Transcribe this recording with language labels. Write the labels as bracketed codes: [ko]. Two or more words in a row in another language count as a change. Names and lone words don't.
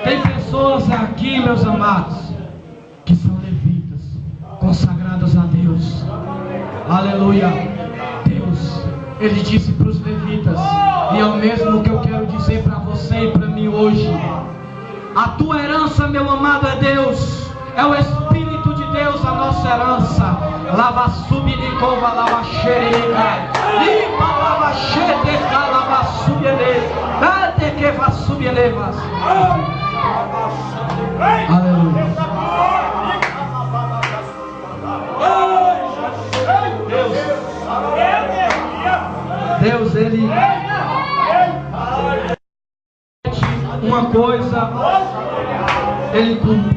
[pt] Tem pessoas aqui, meus amados, que são levitas, consagrados a Deus. Aleluia. Deus, Ele disse para os levitas, e é o mesmo que eu quero dizer para você e para mim hoje. A tua herança, meu amado, é Deus. É o Espírito de Deus a nossa herança. Lava subnicova, lava xerica, limpa, lava xedeca, lava subele, date que va subelevas. Aleluia. Deus, Ele uma coisa, Ele cumpre.